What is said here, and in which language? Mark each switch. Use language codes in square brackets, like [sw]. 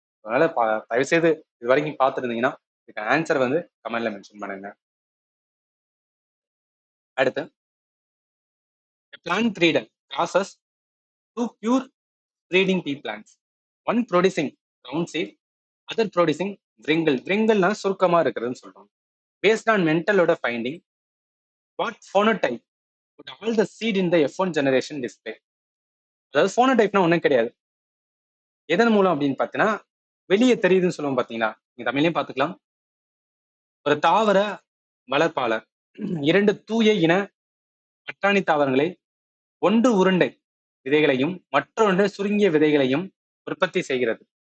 [ta] அதனால தயவு செய்து இது வரைக்கும் பார்த்துருந்தீங்கன்னா இதுக்கு ஆன்சர் வந்து கமெண்ட்ல மென்ஷன் பண்ணுங்க. [en] அடுத்து, plant breeder crosses two pure breeding pea plants, one producing round seed, other producing wrinkle. [ta] wrinkleனா சுருக்கமா இருக்கிறதுன்னு சொல்றோம். [en] Based on mental finding, what phenotype would all the seed in the F1 generation display? [ta] அதாவது phenotypeனா ஒண்ணும் கிடையாது. எதன் மூலம் அப்படின்னு பார்த்தீங்கன்னா வெளியே தெரியுதுன்னு சொல்லுவோம் பாத்தீங்களா, நீங்க தமிழ்லயும் பார்த்துக்கலாம். ஒரு தாவர வளர்ப்பாளர் 2 தூய இன பட்டாணி தாவரங்களை ஒன்று உருண்டை விதைகளையும் மற்றொன்று சுருங்கிய விதைகளையும் உற்பத்தி செய்கிறது.